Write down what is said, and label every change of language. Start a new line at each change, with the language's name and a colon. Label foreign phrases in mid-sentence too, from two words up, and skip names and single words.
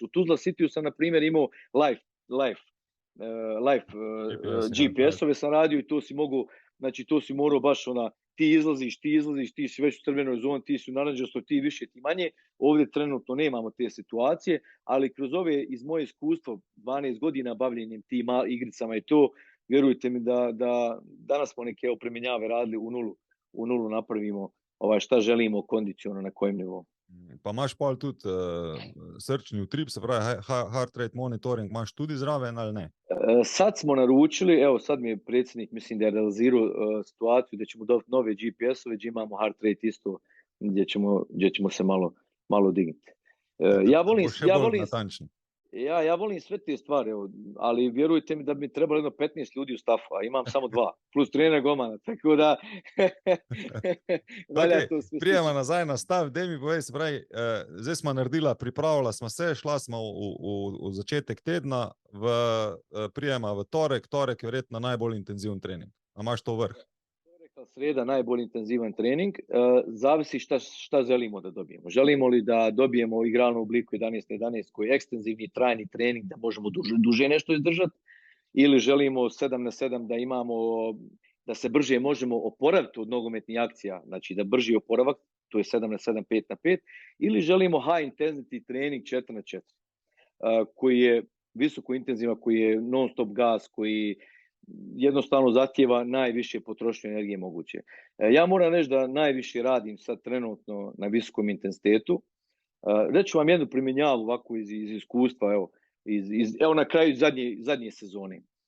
Bosnian: U Tuzla Cityu sam, na primjer, imao live GPS-ove sam radio i to si mogu, znači to si morao baš ti izlaziš, ti si već u crvenoj zoni, ti si u naranđastoj, ti više, ti manje. Ovdje trenutno nemamo te situacije, ali kroz ove, iz moje iskustvo, 12 godina bavljenjem tim igricama i to, vjerujte mi da danas smo neke opremenjave radili u nulu napravimo šta želimo kondicionalno na kojem nivou.
Slovenian: Pa imaš pa tudi srčni utrip, se pravi
English: heart rate monitoring,
Slovenian: imaš tudi zraven ali ne?
Bosnian: Sad smo naručili, evo sad mi je predsjednik, mislim da je realizirao situaciju da ćemo dobiti nove GPS-ove, gdje imamo
English: heart rate
Bosnian: isto, gdje ćemo se malo dignuti. Ja volim sve te stvari, ali vjerujte mi da bi mi trebalo jedno 15 ljudi u stafu, a imam samo 2, plus trener golmana, tako da...
Slovenian: Prijema nazaj na stav, daj mi povej, se pravi, zdaj smo naredila, pripravila smo se, šla smo v začetek tedna, prijema v torek je verjetno najbolj intenziven trening. A imaš to vrh?
Bosnian: Sreda najbolj intenzivan trening, zavisi šta želimo da dobijemo. Želimo li da dobijemo igralnu obliku 11-11 koji je ekstenzivni trajni trening da možemo duže nešto izdržati, ili želimo 7/7 da imamo, da se brže možemo oporaviti od nogometnih akcija, znači da brži oporavak, to je 7/7, 5/5, ili želimo
English: high intensity
Bosnian: trening 4/4, koji je visoko intenzivan, koji je non stop gas, koji jednostavno zahtjeva najviše potrošnje energije moguće. Ja moram reći da najviše radim sad trenutno na visokom intenzitetu. Reću vam jednu primjenjavu ovako iz iskustva, evo na kraju zadnje sezone.